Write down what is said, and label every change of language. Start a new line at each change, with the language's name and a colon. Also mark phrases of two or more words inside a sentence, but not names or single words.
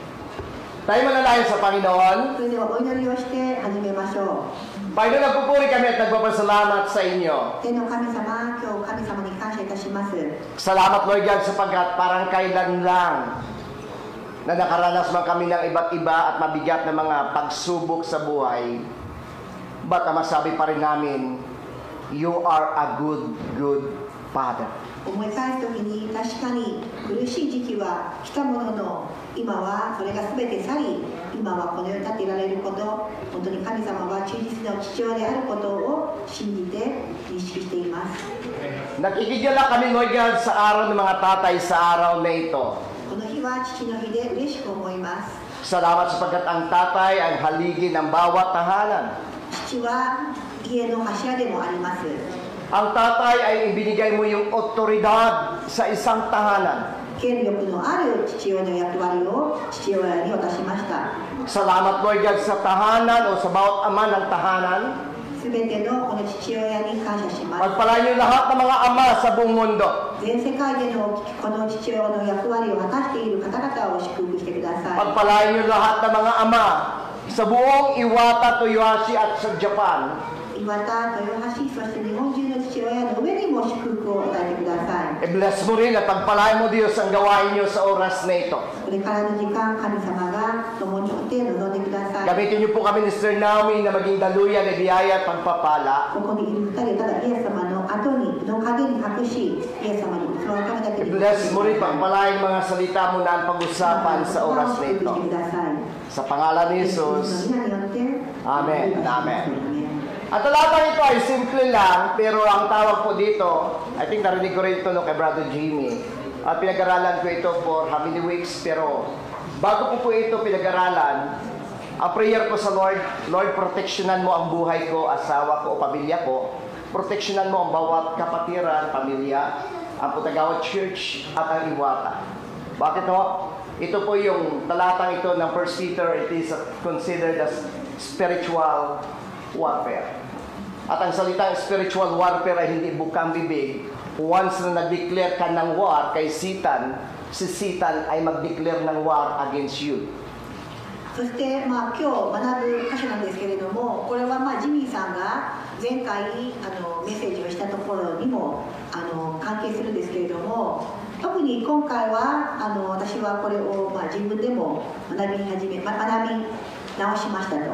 Filipino: Tayo manalangin sa Panginoon.
Japanese: それではお祈りをして始めましょう。
Filipino: Panginoon, nagpupuri kami at nagpapasalamat sa inyo.
Japanese: 天の神様、今日神様に感謝いたします。
Filipino: Salamat,
English: Lord God,
Filipino: sapagkat parang kailan lang na nakaranas man kami ng iba't iba at mabigat na mga pagsubok sa buhay. Ba't masabi pa rin namin,
English: you are a good Father.
Japanese: 思い返すときに確かに苦しい時期は来たものの、今はそれが全て去り、今はこの世に立っていられること、本当に神様は忠実な父親であることを信じて認識しています。
Filipino: Nakikigala kami,
English: Lord God,
Filipino: sa araw ng mga tatay sa araw na ito.
Japanese: この日は父の日で嬉しく思います。
Filipino: Salamat sapagkat ang tatay ang haligi ng bawat tahanan.
Japanese: 父は家の柱でもあります。
Filipino: Ang tatay ay ibinigay mo yung otoridad sa isang tahanan.
Japanese: 権力のある父親の役割を父親に渡しました。
Filipino: Salamat,
English: Lord God,
Filipino: sa tahanan o sa bawat ama ng tahanan.
Japanese: すべてのこの父親に感謝します。
Filipino: Pagpalain niyo lahat ng mga ama sa buong mundo.
Japanese: 全世界でのこの父親の役割を果たしている方々を祝福してください。
Filipino: Pagpalain niyo lahat ng mga ama sa buong Iwata, Toyohashi at sa Japan.
Japanese: 岩田、豊橋、そして日本中の父親の上にも祝福を与えてください。
Filipino: I-bless mo rin at pagpalain mo, Diyos, ang gawain niyo sa oras na ito.
Japanese: これからの時間、神様が共におって臨んでください。
Filipino: Gamitin niyo po kami ni Sister Naomi na maging daluyan, biyaya at pagpapala.
Japanese: ここにいる二人、ただイエス様の後に、の陰に隠し、イエス様にそのためだけに。
Filipino: I-bless mo rin, pagpalain mga salita mo na ang pag-usapan sa oras na ito.
Japanese: 祝福してください。
Filipino: Sa pangalan ni Jesus. Amen. Amen. At talatang ito ay simple lang, pero ang tawag po dito,
English: I think
Filipino: narinig ko rin ito kay Brother Jimmy. At pinag-aralan ko ito
English: for how many weeks,
Filipino: pero bago po ito pinag-aralan, ang prayer ko sa Lord, Lord, proteksyonan mo ang buhay ko, asawa ko o pamilya ko. Proteksyonan mo ang bawat kapatiran, pamilya, ang Putagawa Church at ang Iwata. Bakit ho? Ito po yung talatang ito ng 1 Peter,
English: it is considered as spiritual warfare.
Filipino: At ang salitang
English: spiritual warfare
Filipino: ay hindi bukang bibig. Once na nag-declare ka ng war kay Satan, si Satan ay mag-declare ng war
English: against you.
Japanese: そして、今日学ぶ箇所なんですけれども、これはジミーさんが前回メッセージをしたところにも関係するんですけれども、特に今回は私はこれを、自分でも学び直しましたと。